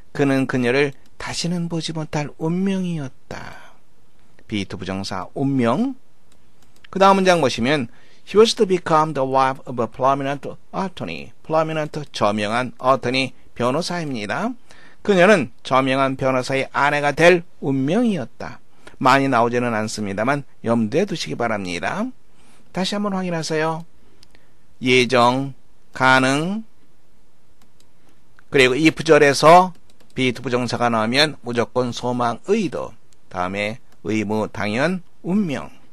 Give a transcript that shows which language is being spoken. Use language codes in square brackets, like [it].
[ko] 그는 그녀를 다시는 보지 못할 운명이었다. be2 부정사 운명. 그 다음 문장 보시면 [en] He was to become the wife of a prominent attorney. [ko] prominent 저명한 attorney 변호사입니다. 그녀는 저명한 변호사의 아내가 될 운명이었다. 많이 나오지는 않습니다만 염두에 두시기 바랍니다. 다시 한번 확인하세요. 예정, 가능, 그리고 if절에서 be2 부정사가 나오면 무조건 소망 의도, 다음에 의무 당연 운명.